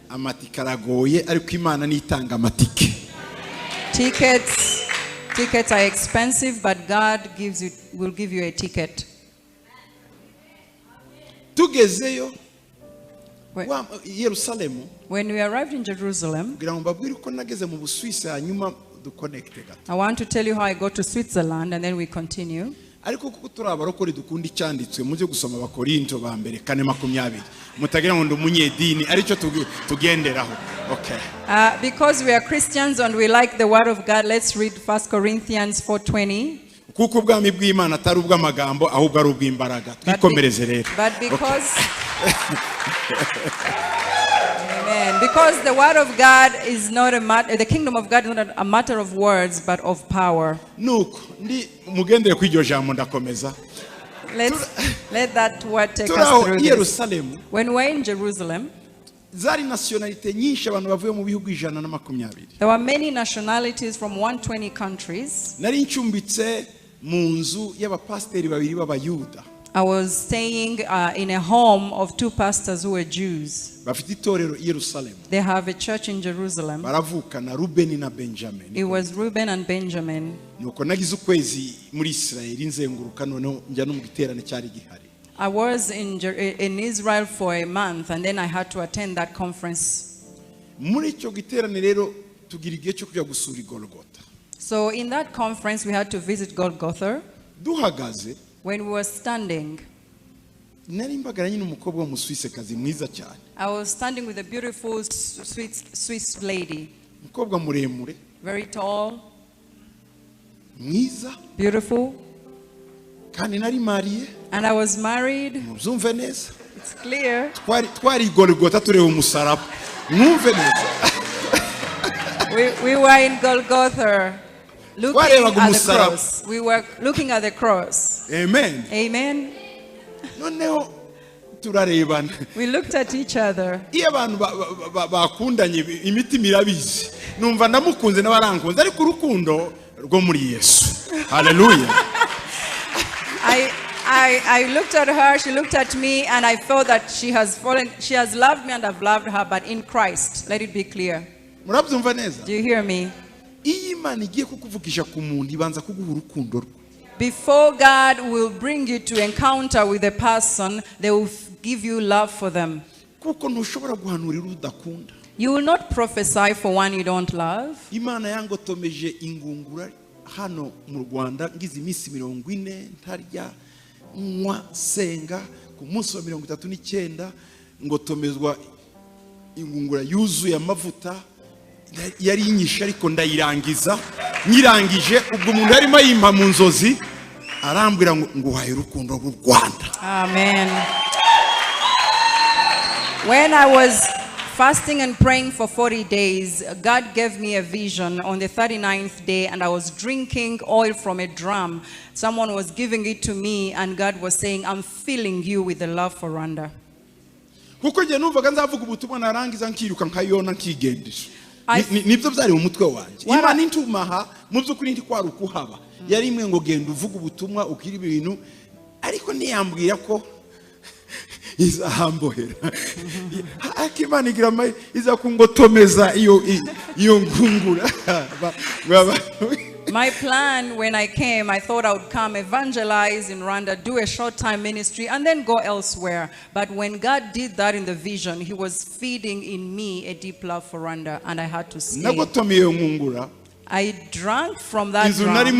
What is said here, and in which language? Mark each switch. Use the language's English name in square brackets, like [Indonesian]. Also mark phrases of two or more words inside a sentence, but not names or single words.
[English] Tickets are expensive, but God will give you a ticket. When we arrived in Jerusalem, I want to tell you how I got to Switzerland and then we continue. [Kinyarwanda] ariko kuko turi abarokore dukunda icyanditswe mujye gusoma abakorinto ba mbere 4:20 mutagira ngo ndumunyedini aricyo tugenderaho. [English] Okay. Because we are Christians and we like the word of God, let's read 1 Corinthians 4:20. [Kinyarwanda] kuko ubwami bw'Imana atari ubw'amagambo ahubwo ari ubw'imbaraga. Twikomereze rero. [English] But because Amen. Because the word of God is not a matter, the kingdom of God is not a matter of words but of power. [Kinyarwanda] Nuko ndi mugendere kw'iryo jambo ndakomeza. [English] Let that word take us through this. When we're in Jerusalem, [Kinyarwanda] zari nationalite nyinshi abantu bavuye mu bihugu 120. [English] There were many nationalities from 120 countries. [Kinyarwanda] Nari ncumbitse mu nzu y'abapasteri babiri b'abayuda. [English] I was staying in a home of two pastors who were Jews. [Kinyarwanda] Bafite itorero i Yerusalemu. [English] They have a church in Jerusalem. [Kinyarwanda] Baravukana Ruben na Benjamin. [English] It was Reuben and Benjamin. [Kinyarwanda] Nuko nagize ukwezi muri Israeli nzenguruka noneho njya no mu giterane cyari gihari. [English] I was in Israel for a month and then I had to attend that conference. [Kinyarwanda] Muri icyo giterane rero tugira igihe cyo kujya gusura Golgotha. [English] So in that conference we had to visit Golgotha. [Kinyarwanda] Duhagaze. [English] When we were standing, [Kinyarwanda] nari mbagaranye n'umukobwa w'umuswisekazi mwiza cyane. [English] I was standing with a beautiful Swiss lady. [Kinyarwanda] Umukobwa muremure. [English] Very tall. [Kinyarwanda] Mwiza. [English] Beautiful. [Kinyarwanda] Kandi nari mariye. [English] And I was married. [Kinyarwanda] Muzumve neza. [English] It's clear. [Kinyarwanda] Twari Golgotha tureba umusaraba. Mwumve neza. [English] We were in Golgotha. Looking at the cross. We were looking at the cross. Amen. Amen. [Kinyarwanda] Noneho turarebana. [English] We looked at each other. [Kinyarwanda] Iyo abantu bakundanye imitima irabizi. Numva ndamukunze n'abarankunze ariko urukundo rwo muri Yesu. Hallelujah. [English] I looked at her, she looked at me, and I felt that she has loved me and I've loved her, but in Christ. Let it be clear. Do you hear me? Before God will bring you to encounter with a person, they will give you love for them. You will not prophesy for one you don't love. [Kinyarwanda] Hano mu Rwanda ngize iminsi 40 ntarya nywa senga ku munsi wa 39 ngotomezwa ingungura yuzuye amavuta yari inyisha ariko ndayirangiza nyirangije ubwo umuntu arimo yimpa mu nzozi arambwira ngo uhaye urukundo rw'u Rwanda. [English] Amen. When I was fasting and praying for 40 days, God gave me a vision on the 39th day, and I was drinking oil from a drum. Someone was giving it to me, and God was saying, I'm filling you with the love for Rwanda. [Kinyarwanda] Kuko je numvaga nzavuga ubutumwa narangiza nkiruka nkayona nkigendesha. Nibyo byari mu mutwe wanje. Imana intumaha mu byukuri ndi kwaruka uhaba. Yari imwe ngo genda uvuga ubutumwa ukiri ibintu ariko niyambwira ko izahambohera. Akimana igrama iza kungotomeza iyo ngungura. [English] My plan when I came, I thought I would come evangelize in Rwanda, do a short time ministry, and then go elsewhere. But when God did that in the vision, He was feeding in me a deep love for Rwanda, and I had to stay. I drank from that drum.